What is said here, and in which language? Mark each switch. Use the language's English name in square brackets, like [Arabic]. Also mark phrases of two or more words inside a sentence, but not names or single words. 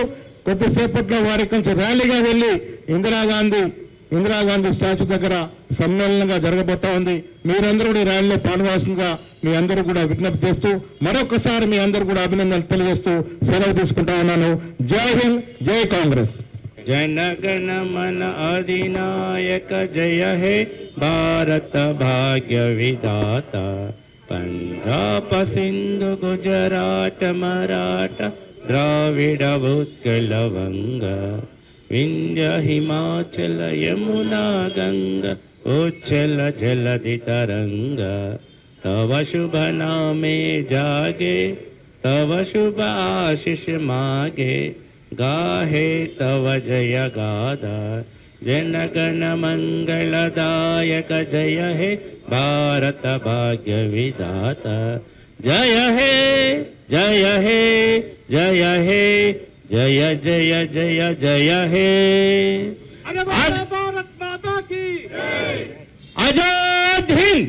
[Telugu] కొద్దిసేపట్లో వారి కొంచెం ర్యాలీగా వెళ్లి ఇందిరాగాంధీ స్టాచ్యూ దగ్గర సమ్మేళనంగా జరగబోతా ఉంది. మీరందరూ కూడా ఈ ర్యాలీలో పాల్గొనాల్సిందిగా మీ అందరూ కూడా విజ్ఞప్తి చేస్తూ, మరొకసారి మీ అందరూ కూడా అభినందనలు తెలియజేస్తూ సెలవు తీసుకుంటా ఉన్నాను. [Hindi] जय हिंद, जय कांग्रेस. [Bangla] জনগণ মন অধিনায়ক জয় হে ভারত ভাগ্য বিধাতা পঞ্জাব সিন্ধু গুজরাট মারাঠা দ্রাবিড় উৎকল বঙ্গ বিন্ধ্য হিমাচল যমুনা গঙ্গা উচ্ছল জলধি তরঙ্গ তব শুভ নামে জাগে তব শুভ আশিস মাগে গাহে তব জয় গাথা জনগণ মঙ্গলদায়ক জয় হে ভারত ভাগ্য বিধাতা জয় হে জয় হে জয় হে জয় জয় জয় জয় হে [Hindi] भारत माता की आजाद हिंद